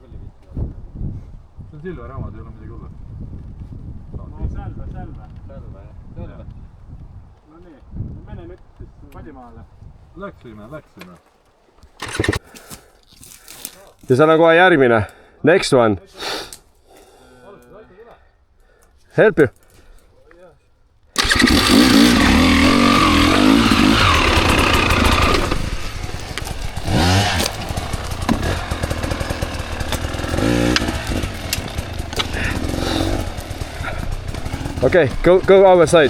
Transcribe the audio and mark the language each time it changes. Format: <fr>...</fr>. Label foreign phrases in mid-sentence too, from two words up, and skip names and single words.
<et>See on Silver Ramad, ei ole midagi hullu. No selve. No nii, mene nüüd Padimaale. Läksime. Ja seal on kohe järgmine.</et> <en>Next one. Help you. Okay, go our side.</en>